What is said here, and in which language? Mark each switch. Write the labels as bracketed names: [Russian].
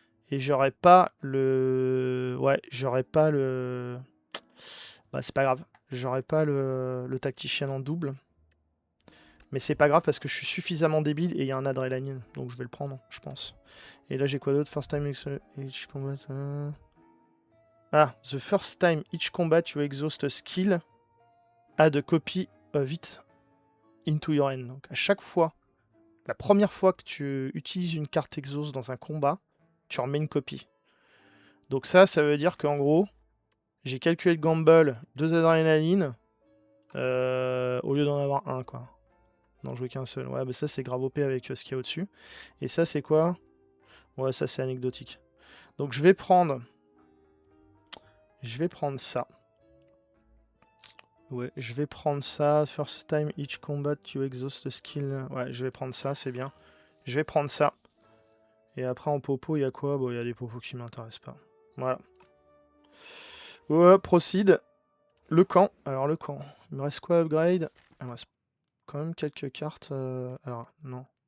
[French] Et j'aurais pas le... Ouais, j'aurais pas le... Bah, c'est pas grave. J'aurais pas le tacticien en double. Mais c'est pas grave parce que je suis suffisamment débile et il y a un adrénaline. Donc je vais le prendre, je pense. Et là, j'ai quoi d'autre? [English] First time each combat... Ah, the first time each combat you exhaust a skill, add a copy of it into your hand. [French] Donc à chaque fois, la première fois que tu utilises une carte exhaust dans un combat, tu remets une copie. Donc ça veut dire qu'en gros, j'ai calculé le gamble, 2 adrénaline, au lieu d'en avoir un, quoi. Non, jouer qu'un seul. Ouais, bah ça c'est grave OP avec ce qu'il y a au-dessus. Et ça c'est quoi? Ouais, ça c'est anecdotique. Donc je vais prendre ça. Ouais, je vais prendre ça. [English] First time each combat you exhaust the skill. [French] Ouais, je vais prendre ça, c'est bien. Je vais prendre ça. Et après en popo, il y a quoi? Bon, il y a des popos qui m'intéressent pas. Voilà. Ouais, proceed. Le camp. Alors le camp. Il me reste quoi upgrade? Il me reste quand même quelques cartes. Alors, non.